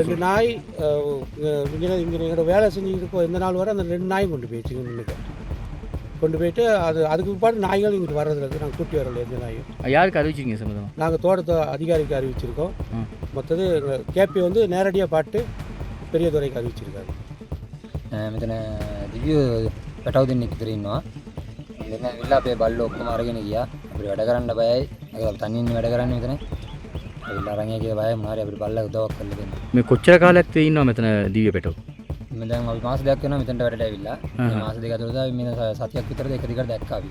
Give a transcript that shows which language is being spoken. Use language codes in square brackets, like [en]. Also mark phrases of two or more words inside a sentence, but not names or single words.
[ta] 2 நாய் இங்கே எங்களோட வேலை செஞ்சுக்கிட்டு இருக்கோம். எந்த நாள் வர அந்த 2 நாயும் கொண்டு போயிடுச்சு. இன்னைக்கு கொண்டு போயிட்டு அதுக்கு பிற்பாடு நாய்கள் இங்கிட்டு வர்றதுல நாங்கள் கூட்டி வரல. எந்த நாயும் யாருக்கு அறிவிச்சிங்க சம்பந்தம்? நாங்கள் தோட்டத்தை அதிகாரிக்கு அறிவிச்சிருக்கோம். மற்றது கேபி வந்து நேரடியாக பாட்டு பெரிய துறைக்கு அறிவிச்சிருக்காரு. [si] මෙතන දිවිය පැටව දෙන්නෙක් විතර ඉන්නවා. මෙතන විල්ලා අපේ බල්ලෝ ඔක්කොම අරගෙන ගියා. අපිට වැඩ කරන්න බයයි. ඒක තනියෙන් වැඩ කරන්නේ මෙතන. ඇවිල්ලා අරන් ගිය බයයි මොනාරි අපිට බල්ලා උදව්වක් කරලා දෙන්න. මේ කොච්චර කාලයක් ඉන්නවා මෙතන දිව්‍ය පැටව? මම දැන් අපි මාස දෙකක් වෙනවා මෙතනට වැඩට ඇවිල්ලා. මේ මාස දෙක ඇතුළත අපි මේ සතියක් විතරද එක දිගට දැක්කා අපි.